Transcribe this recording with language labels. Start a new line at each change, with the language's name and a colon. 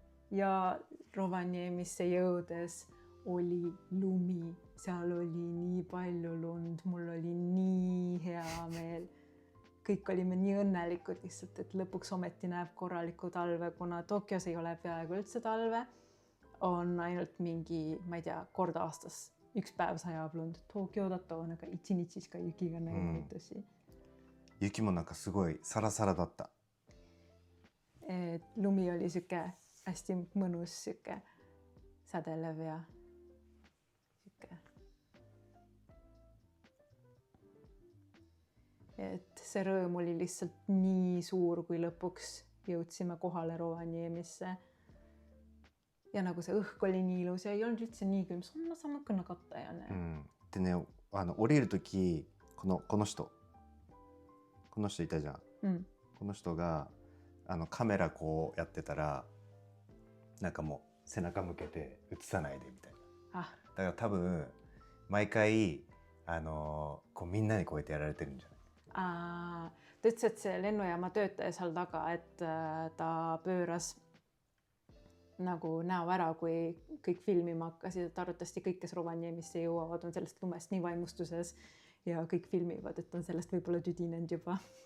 Estonian: Ja Rovaniemisse jõudes oli lumi, seal oli nii palju lund, mul oli nii hea meel. Kõik olime nii õnnelikud lihtsalt, et lõpuks ometi näeb korralikku talve, kuna Tokyos ei ole peaaegu üldse talve. on ainult mingi, ma ei tea, kord aastas üks päev sajab lund.
Japanese: Tokyo だとなんか1日しか雪がない毎年。雪もなんかすごいサラサラだった。
Estonian: Lumi oli sihuke hästi mõnus sihuke sädelev ja sihuke. Et see rõõm oli lihtsalt nii suur, kui lõpuks jõudsime kohale Rovaniemisse. Ja nagu see õhk oli nii ilus ja ei olnud üldse nii külm.
Japanese: そんな寒くなかったよね。でね、降りるときこの人いたじゃん。この人がカメラこうやってたらなんかもう背中向けて映さないでみたいな。だから多分毎回こうみんなにこうやってやられてるんじゃない？
Estonian: Ta ütles, et see lennujaama töötaja seal taga, et ta pööras nagu näo ära, kui kõik filmima hakkasid, et arvatavasti kõik, kes Rovaniemisse jõuavad, on sellest lumest nii vaimustuses ja kõik filmivad, et on sellest võib-olla tüdinenud juba.